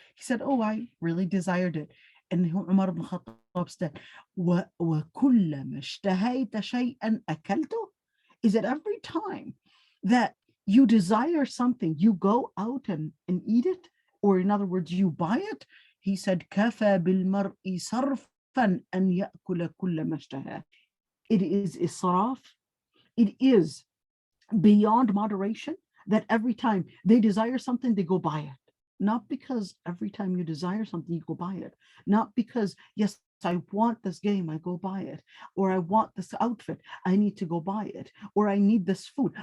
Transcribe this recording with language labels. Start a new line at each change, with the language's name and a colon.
English: He said, oh, I really desired it. And Umar ibn Khattab said,
Arabic: وَكُلَّمَا اشْتَهَيْتَ شَيْئًا أَكَلْتُهُ.
English: Is that every time that you desire something, you go out and eat it? Or in other words, you buy it? He said,
Arabic: كَفَى بِالْمَرْءِ صَرْفًا أَنْ يَأْكُلَ كُلَّ مَا اشْتَهَى.
English: It is israf. It is beyond moderation, that every time they desire something, they go buy it. Not because every time you desire something, you go buy it. Not because, yes, I want this game, I go buy it. Or I want this outfit, I need to go buy it. Or I need this food.